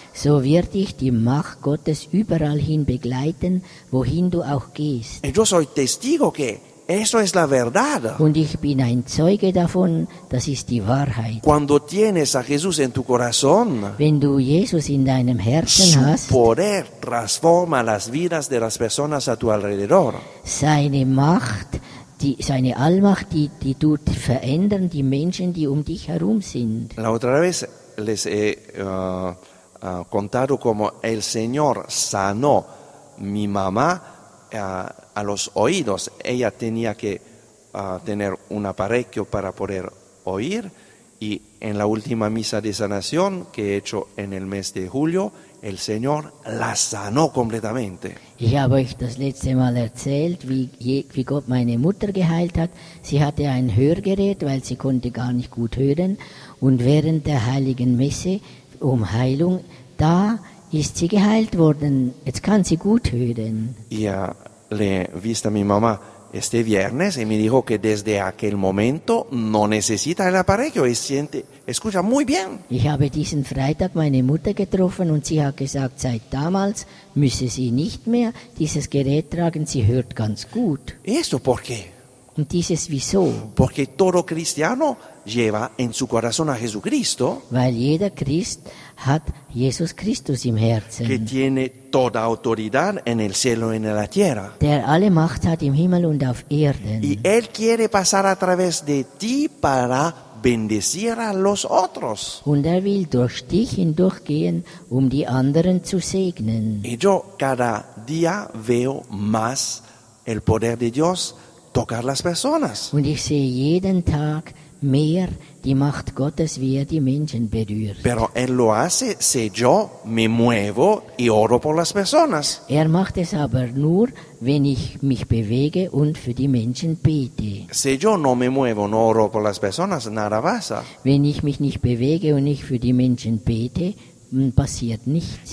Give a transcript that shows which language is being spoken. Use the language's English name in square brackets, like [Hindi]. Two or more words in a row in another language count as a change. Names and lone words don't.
[German] So wird dich die Macht Gottes überall hin begleiten, wohin du auch gehst. [Spanish] Yo soy testigo que eso es la verdad. [German] Und ich bin ein Zeuge davon, das ist die Wahrheit. [Spanish] Cuando tienes a Jesús en tu corazón, [German] Wenn du Jesus in deinem Herzen [Spanish] su [German] hast, [Spanish] poder transforma las vidas de las personas a tu alrededor. [German] seine Macht, seine Allmacht, die tut verändern die Menschen, die um dich herum sind. [Spanish] La otra vez les he contado cómo el Señor sanó mi mamá a los oídos. Ella tenía que tener un aparato para poder oír, y en la última misa de sanación que he hecho en el mes de julio, el Señor la sanó completamente. [German] Ich habe euch das letzte Mal erzählt, wie Gott meine Mutter geheilt hat. Sie hatte ein Hörgerät, weil sie konnte gar nicht gut hören. Und während der heiligen Messe um Heilung, da ist sie geheilt worden. Jetzt kann sie gut hören. [Spanish] Ya le vista a mi mamá este viernes y me dijo que desde aquel momento no necesita el aparato y escucha muy bien. [German] Ich habe diesen Freitag meine Mutter getroffen und sie hat gesagt, seit damals müsse sie nicht mehr dieses Gerät tragen, sie hört ganz gut. [Spanish] ¿Y esto por qué? [German] Und dieses wieso? [Spanish] Porque todo cristiano lleva en su corazón a Jesucristo, [German] Weil jeder Christ hat Jesus Christus im [Spanish] que [German] Herzen, [Spanish] tiene toda autoridad en el cielo y en la tierra. [German] der alle Macht hat im Himmel und auf Erden. [Spanish] Y Él quiere pasar a través de ti para bendecir a los otros. [German] Und er will durch dich hindurchgehen, um die anderen zu segnen. [Spanish] Y yo cada día veo más el poder de Dios tocar las personas. [German] Und ich sehe jeden Tag mehr die Macht Gottes, wie er die Menschen berührt. [Spanish] Pero Él lo hace si yo me muevo y oro por las personas. [German] Er macht es aber nur, wenn ich mich bewege und für die Menschen bete. [Spanish] Si yo no me muevo, no oro por las personas, nada pasa. [German] Wenn ich mich nicht bewege und nicht für die Menschen bete, passiert nichts.